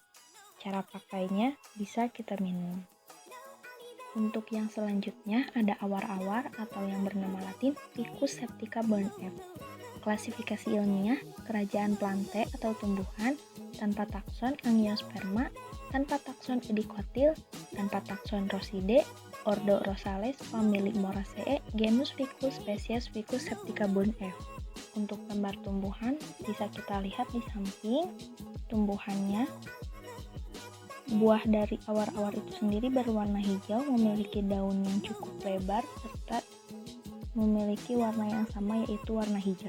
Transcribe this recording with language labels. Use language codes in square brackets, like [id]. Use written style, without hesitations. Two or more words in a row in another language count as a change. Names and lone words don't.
[id] Cara pakainya bisa kita minum. Untuk yang selanjutnya ada awar-awar atau yang bernama Latin Ficus septica Burn F. Klasifikasi ilmiah: kerajaan plante atau tumbuhan, tanpa takson Angiosperma, tanpa takson Edicotyl, tanpa takson Rosidae, ordo Rosales, famili Moraceae, genus Ficus, spesies Ficus septica Burn F. Untuk gambar tumbuhan bisa kita lihat di samping tumbuhannya. Buah dari awar-awar itu sendiri berwarna hijau, memiliki daun yang cukup lebar, serta memiliki warna yang sama yaitu warna hijau.